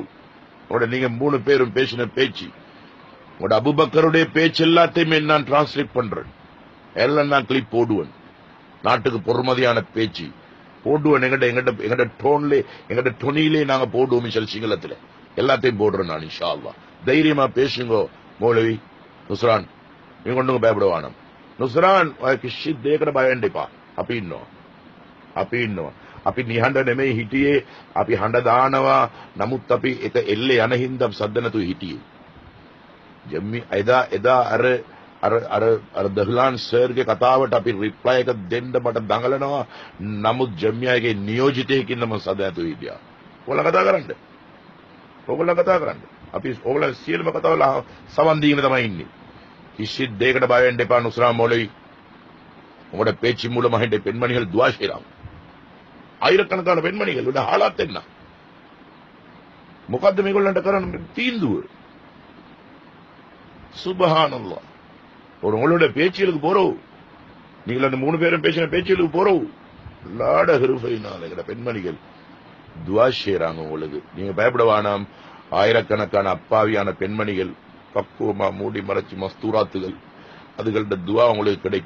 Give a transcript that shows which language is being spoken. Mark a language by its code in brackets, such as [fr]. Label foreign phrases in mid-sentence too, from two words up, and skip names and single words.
[ta] உங்களோட நீங்க 3 பேரும் பேசின பேச்சு, உங்களோட அபுபக்கருடைய பேச்சு எல்லாத்தையுமே நான் டிரான்ஸ்லேட் பண்றேன். எல்லாம் நான் கிளிப் போடுவேன். நாட்டுக்கு பொறுமதியான பேச்சு போடுவேன். எங்கட டோன்ல எங்கட டொனிலே நாங்க போடுவோம். சிங்களத்துல எல்லாத்தையும் போடுறேன் நான். [ar] إن شاء الله [ta] தைரியமா பேசுங்க. மௌலவி නුස්රාන් நீங்க ஒண்ணுங்க பயப்படுவானம். [si] නුස්රාන් කිසි දෙයකට බය වෙන්න එපා. අපි ඉන්නවා. අපි නිහඬ නෙමෙයි හිටියේ. අපි හඬ දානවා. නමුත් අපි එක එල්ලේ යන හින්දා සද්ද නැතුව හිටියේ. ජම්මි එදා අර දහ්ලාන් සර්ගේ කතාවට අපි රිප්ලයි එක දෙන්න මට දඟලනවා. නමුත් ජම්මියාගේ නියෝජිතයෙක්ින් නම් සද්ද නැතුව හිටියා. ඔයාලා කතා කරන්න. අපි ඕගොල්ලෝ සියලුම කතාවල සමන් දීගෙන තමයි ඉන්නේ. කිසි දෙයකට බය වෙන්න එපා. [ta] නුස්රාන් மௌலவி உங்களோட பேச்சு மூலமாக இந்த பெண்மணிகள் துவா செய்யலாம். ஆயிரக்கணக்கான பெண்மணிகள் ஹாலாத் என்ன? [si] මොකද්ද මේගොල්ලන්ට කරන්න තීන්දුව? [ta] சுப்ஹானல்லாஹ். உங்களோட பேச்சுகளுக்கு போறோம். நீங்கள் அந்த 3 பேரும் பேசின பேச்சுகளுக்கு போறோம். லாட ஹிருஃபைனால எங்கட பெண்மணிகள் துவா செய்யறாங்க. உங்களுக்கு நீங்க பயப்படவானாம். ஆயிரக்கணக்கான அப்பாவியான பெண்மணிகள் பக்குவமா மூடி மறைச்சு மஸ்தூராத்துகள், அதுகளோட துவா உங்களுக்கு கிடைக்கும்.